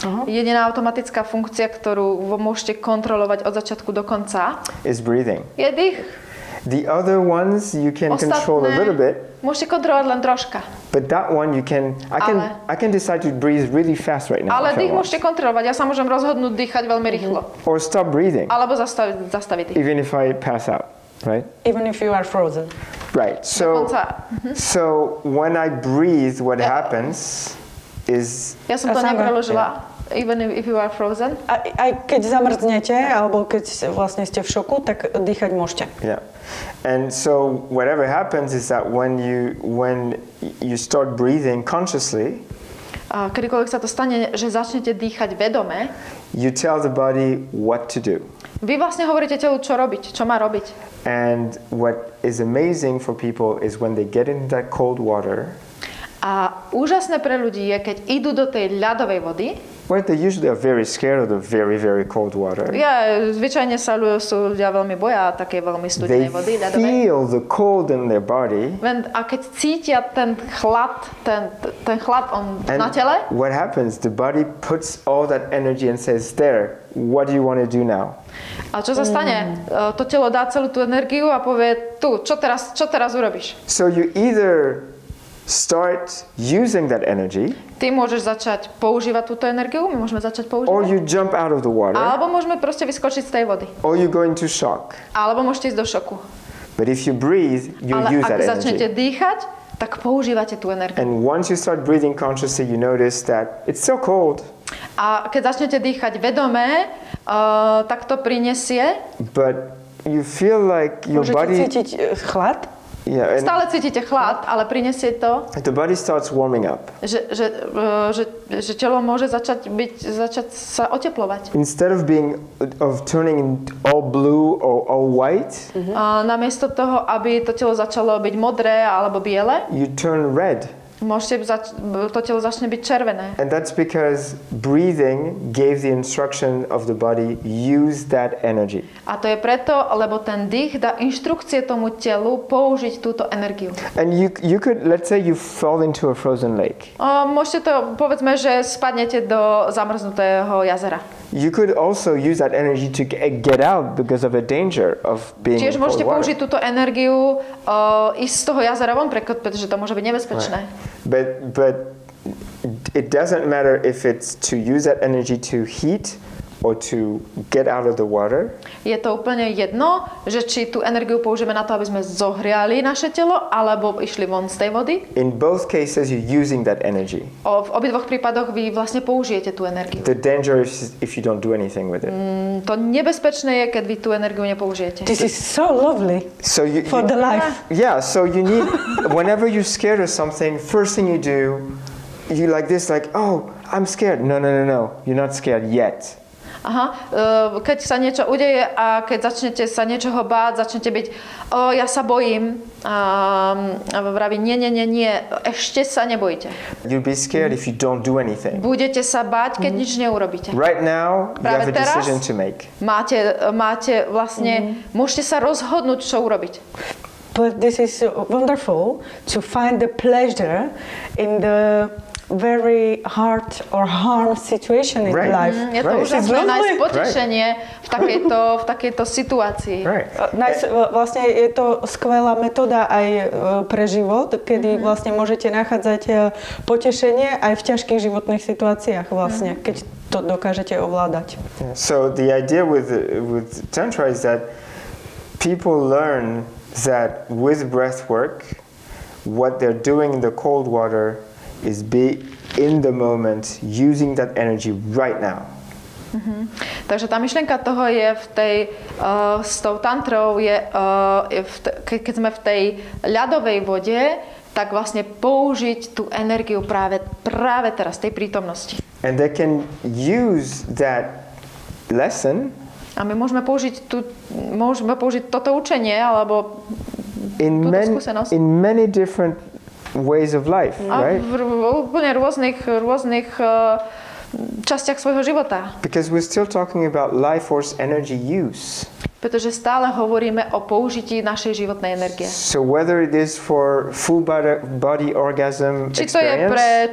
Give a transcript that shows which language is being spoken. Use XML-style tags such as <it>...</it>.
<sk>Jediná automatická funkcia, ktorú môžete kontrolovať od začiatku do konca,</sk> <en>is breathing.</en> <sk>Je dých.</sk> <en>The other ones you can control a little bit.</en> <sk>Môžete kontrolovať len troška.</sk> <en>But that one I can decide to breathe really fast right now.</en> <sk>Ale dých môžete kontrolovať. Ja sa môžem rozhodnúť dýchať veľmi rýchlo.</sk> <en>Or stop breathing.</en> <sk>Alebo zastaviť dých.</sk> <en>Even if I pass out, right? Even if you are frozen. Right. So when I breathe, what happens is...</en> <sk>Ja som to nepreložila.</sk> <en>Even if you are frozen.</en> <sk>Aj keď zamrznete, alebo keď vlastne ste v šoku, tak dýchať môžete.</sk> <en>Yeah. And so whatever happens is that when you start breathing consciously,</en> <sk>kedykoľvek sa to stane, že začnete dýchať vedome,</sk> <en>you tell the body what to do.</en> <sk>Vy vlastne hovoríte telu, čo robiť, čo má robiť.</sk> <en>And what is amazing for people is when they get into that cold water.</en> <sk>A úžasné pre ľudí je, keď idú do tej ľadovej vody.</sk> <en>Well, they usually are very scared of the very, very cold water.</en> <sk>Zvyčajne sú ľudia veľmi boja takej veľmi studenej vody, ľadovej.</sk> <en>They feel the cold in their body.</en> <sk>A keď cítia ten chlad, ten chlad na tele.</sk> <en>What happens? The body puts all that energy and says, "There, what do you want to do now?"</en> <sk>A čo sa stane? To telo dá celú tú energiu a povie, čo teraz urobíš?</sk> <en>So you either start using that energy.</en> <sk>Ty môžeš začať používať túto energiu, my môžeme začať používať.</sk> <en>Or you jump out of the water.</en> <sk>Alebo môžeme proste vyskočiť z tej vody.</sk> <en>Or you go into shock.</en> <sk>Alebo môžete ísť do šoku.</sk> <en>But if you breathe, you use that energy.</en> <sk>Ale ak začnete dýchať, tak používate tú energiu.</sk> <en>And once you start breathing consciously, you notice that it's so cold.</en> <sk>A keď začnete dýchať vedomé, tak to prinesie.</sk> <en>But you feel like your body...</en> <sk>Môžete cítiť chlad?</sk> <en>Yeah,</en> <sk>stále cítite chlad, ale prinesie to,</sk> <en>the body starts warming up.</en> <sk>Že telo môže začať sa oteplovať.</sk> <en>Instead of turning all blue or all white,</en> <sk>namiesto toho, aby to telo začalo byť modré alebo biele,</sk> <en>you turn red.</en> <sk>To telo začne byť červené.</sk> <en>And that's because breathing gave the instruction of the body, use that energy.</en> <sk>A to je preto, lebo ten dých dá inštrukcie tomu telu použiť túto energiu.</sk> <en>And you could, let's say you fall into a frozen lake.</en> <sk>Môžete to, povedzme, že spadnete do zamrznutého jazera.</sk> <en>You could also use that energy to get out because of a danger of being in cold water.</en> <sk>Tiež môžete použiť túto energiu ísť z toho jazera von, pretože to môže byť nebezpečné.</sk> <en>Right. But it doesn't matter if it's to use that energy to heat or to get out of the water.</en> <sk>Je to úplne jedno, že či tú energiu použijeme na to, aby sme zohriali naše telo, alebo išli von z tej vody.</sk> <en>In both cases you're using that energy.</en> <sk>V obidvoch prípadoch vy vlastne použijete tú energiu.</sk> <en>The danger is if you don't do anything with it.</en> <sk>To nebezpečné je, keď vy tú energiu nepoužijete.</sk> <en>This is so lovely for the life. Yeah, so you need, whenever you're scared of something, first thing you do, you like this, like, oh, I'm scared. No, you're not scared yet.</en> <sk>Keď sa niečo udeje a keď začnete sa niečoho báť, začnete byť, ja sa bojím, a vraví, nie, ešte sa nebojte.</sk> <en>You'll be scared if you don't do anything.</en> <sk>Budete sa báť, keď nič neurobíte.</sk> <en>Right now, you have a decision to make.</en> <sk>Máte vlastne, môžete sa rozhodnúť, čo urobiť.</sk> <en>But this is wonderful to find the pleasure in the very hard or harm situation in life.</en> <sk>Je to úžasné nájsť potešenie v takejto situácii. Vlastne je to skvelá metóda aj pre život, kedy vlastne môžete nachádzať potešenie aj v ťažkých životných situáciách vlastne, keď to dokážete ovládať.</sk> <en>So the idea with Tantra is that people learn that with breath work what they're doing in the cold water is be in the moment, using that energy right now.</en> <sk>Takže tá myšlienka toho je v tej, s tou tantrou je, keď sme v tej ľadovej vode, tak vlastne použiť tú energiu práve teraz, tej prítomnosti.</sk> <en>And they can use that lesson</en> <sk>a my môžeme použiť toto učenie, alebo túto skúsenosť</sk> <en>in many different ways of life, right?</en> <sk>V úplne rôznych častiach svojho života.</sk> <en>Because we're still talking about life force energy use.</en> <sk>Pretože stále hovoríme o použití našej životnej energie.</sk> <en>So whether it is for full body orgasm experience,</en>